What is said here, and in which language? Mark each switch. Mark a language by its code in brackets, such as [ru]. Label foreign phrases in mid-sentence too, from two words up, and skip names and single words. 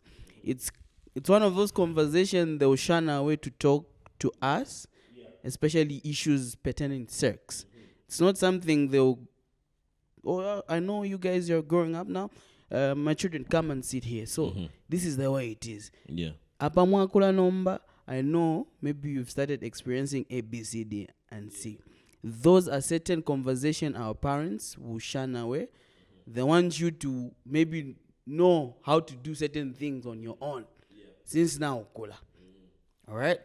[en] It's one of those conversations they'll shun away to talk to us, especially issues pertaining to sex. It's not something they'll, I know you guys are growing up now. My children, come and sit here. So this is the way it is. [bem] Apa mwakula nomba, [en] I know maybe you've started experiencing A, B, C, D, and C. Those are certain conversations our parents will shun away. They want you to maybe know how to do certain things on your own. Since now, Kola. All right.